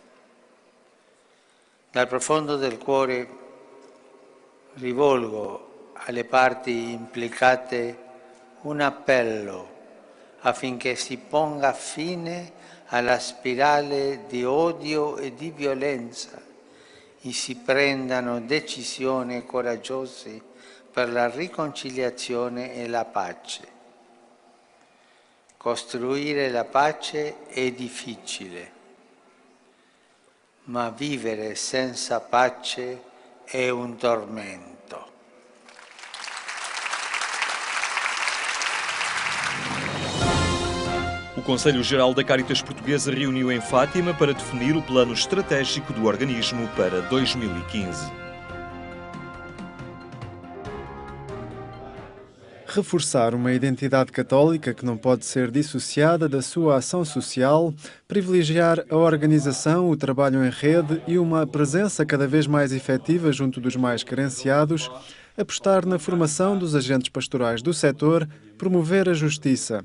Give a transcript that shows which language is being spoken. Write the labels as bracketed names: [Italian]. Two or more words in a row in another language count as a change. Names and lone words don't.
[Italian] Dal profondo del cuore rivolgo alle parti implicate un appello affinché si ponga fine alla spirale di odio e di violenza e si prendano decisioni coraggiose per la riconciliazione e la pace. Costruire la pace è difficile, ma vivere senza pace è un tormento. [Portuguese] O Conselho Geral da Cáritas Portuguesa reuniu em Fátima para definir o plano estratégico do organismo para 2015. Reforçar uma identidade católica que não pode ser dissociada da sua ação social, privilegiar a organização, o trabalho em rede e uma presença cada vez mais efetiva junto dos mais carenciados, apostar na formação dos agentes pastorais do setor, promover a justiça.